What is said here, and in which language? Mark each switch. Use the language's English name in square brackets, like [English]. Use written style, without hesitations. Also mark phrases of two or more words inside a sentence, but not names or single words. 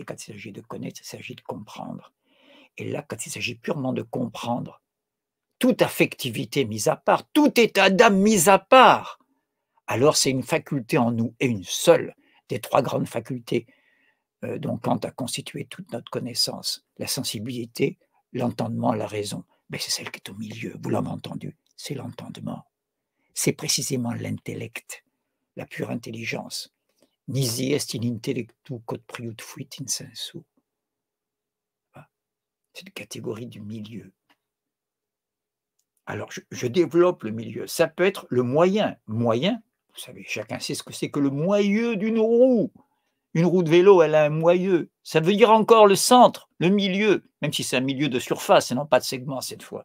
[French] Quand il s'agit de connaître, il s'agit de comprendre. Et là, quand il s'agit purement de comprendre, toute affectivité mise à part, tout état d'âme mis à part, alors c'est une faculté en nous, et une seule des trois grandes facultés dont Kant a constitué toute notre connaissance, la sensibilité, l'entendement, la raison, mais c'est celle qui est au milieu, vous l'avez entendu, c'est l'entendement. C'est précisément l'intellect, la pure intelligence. [Latin] Nisi est in intellectu quod priut fuit in sensu. [French] C'est une catégorie du milieu. Alors, je développe le milieu. Ça peut être le moyen. Moyen, vous savez, chacun sait ce que c'est que le moyeu d'une roue. Une roue de vélo, elle a un moyeu. Ça veut dire encore le centre, le milieu, même si c'est un milieu de surface et non pas de segment cette fois.